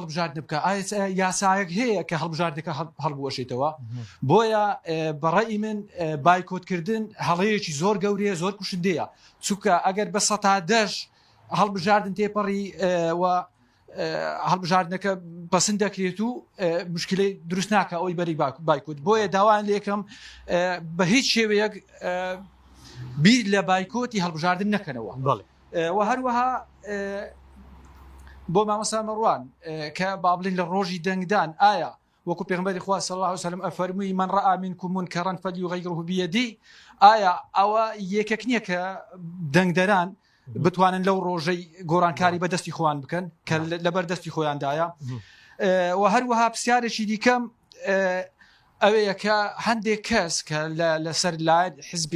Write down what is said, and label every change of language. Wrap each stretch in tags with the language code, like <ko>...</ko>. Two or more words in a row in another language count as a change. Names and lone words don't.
<ckb>هەڵبژاردن بکە یاسایەک هەیە کە هەڵبژاردنەکە هەڵبوەشێتەوە بۆیە بەڕێی من بایکۆتکردن هەڵەیەکی زۆر گەورەیە زۆر کوشندەیە چونکە ئەگەر بە 110 هەڵبژاردن تێپەڕی و هەڵبژاردنەکە پسند دەکرێت و مشکلەی دروست ناکە ئەوی بەری بایکۆت بۆیە داوایان لێکم بە هیچ شێوەیەک بیر لە بایکۆتی هەڵبژاردن نەکەنەوە و هەروەها بۆ مامەسا مەڕوان کە بابلین لە ڕۆژی دەنگدان ئایا وەکو پێغمبەری خوا</ckb> <ar>صلی الله علیه وسلم</ar> <ckb>ئەفەرمووی</ckb> <ar>من رأى منكم منكرا فليغيره بيده</ar> <ckb>ئایا ئەوە یەکێک نییە کە دەنگدەران بتوانن لەو ڕۆژەی گۆڕانکاری بەدەستی خۆیان بکەن کە لەبەر دەستی خۆیاندایە و هەروەها پرسیارێکی دیکەم ئەوەیە کە هەندێک کەس کە لەسەر لایەن حزبی</ckb>